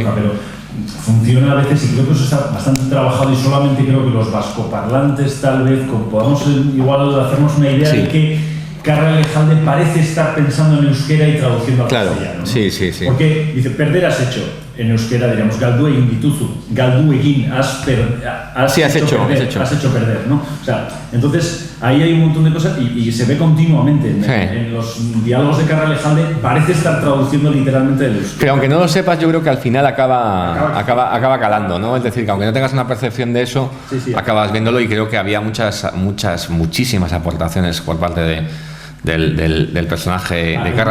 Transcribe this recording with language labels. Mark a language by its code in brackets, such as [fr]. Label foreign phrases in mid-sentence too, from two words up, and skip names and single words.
[es] Pero funciona a veces, y creo que eso está bastante trabajado, y solamente creo que los vascoparlantes tal vez podamos igual hacernos una idea de que Karol Lejalde parece estar pensando en euskera y traduciendo al castellano, ¿no? Sí. Porque dice, perder has hecho. en euskera diríamos [eu] galdu egin dituzu, galdu egin, [es] has hecho perder, ¿no? O sea, entonces ahí hay un montón de cosas y se ve continuamente en los diálogos de Carra Alejalde, parece estar traduciendo literalmente del euskera. Pero aunque no lo sepas, yo creo que al final acaba calando, ¿no? Es decir, que aunque no tengas una percepción de eso, acabas viéndolo, y creo que había muchísimas aportaciones por parte del personaje de Carra.